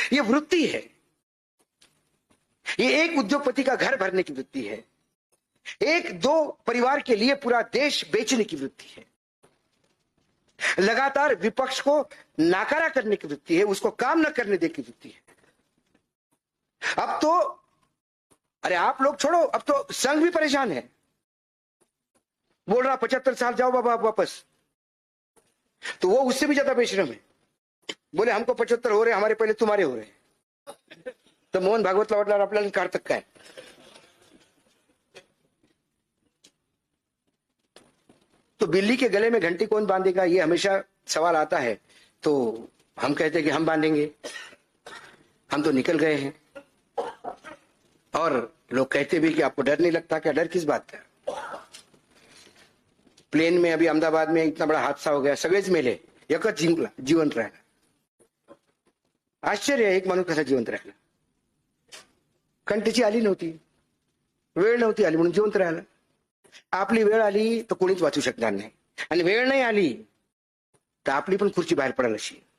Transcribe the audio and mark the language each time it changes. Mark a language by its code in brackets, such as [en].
[hi] ये वृत्ति है, ये एक उद्योगपति का घर भरने की वृत्ति है, एक दो परिवार के लिए पूरा देश बेचने की वृत्ति है, लगातार विपक्ष को नाकारा करने की वृत्ति है, उसको काम न करने देने की वृत्ति है. अब तो अरे आप लोग छोड़ो, अब तो संघ भी परेशान है. बोल रहा 75 साल जाओ बाबा आप वापस, तो वो उससे भी ज्यादा बेशरम है. बोले हमको 75 हो रहे, हमारे पहले तुम्हारे हो रहे. [mr] तो मोहन भागवतला वाटल्यावर आपल्याला काढतात काय. [hi] तो बिल्ली के गले में घंटी कौन बांधेगा, ये हमेशा सवाल आता है. तो हम कहते हैं कि हम बांधेंगे, हम तो निकल गए हैं. और लोग कहते भी कि आपको डर नहीं लगता. क्या डर किस बात का. प्लेन में अभी अहमदाबाद में इतना बड़ा हादसा हो गया, [mr] सगळेच मेले, एकच जिंकला, जिवंत राहिला. आश्चर्य आहे, एक माणूस कसा जिवंत राहिला. कंटेची आली नव्हती, वेळ नव्हती आली म्हणून जिवंत राहिला. आपली वेळ आली तर कोणीच वाचू शकणार नाही, आणि वेळ नाही आली तर आपली पण खुर्ची बाहेर पडेल अशी.